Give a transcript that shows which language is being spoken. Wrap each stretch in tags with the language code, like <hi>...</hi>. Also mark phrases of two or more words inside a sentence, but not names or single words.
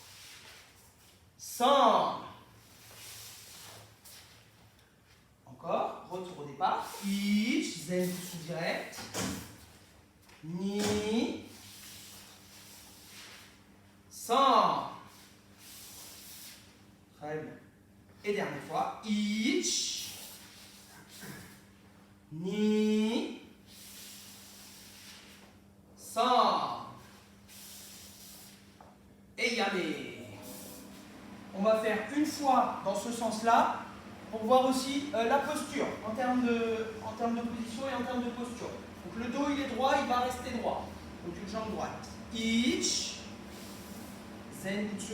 <fr>San. Encore. Retour au départ. Ich. Zenbutsu direct. Ni. San. Très bien. Et dernière fois. Ich. Ni. San. Et yame. On va faire une fois dans ce sens-là pour voir aussi la posture en termes de position et en termes de posture. Donc le dos il est droit, il va rester droit. Donc une jambe droite. Ich. Zenbutsu.</fr>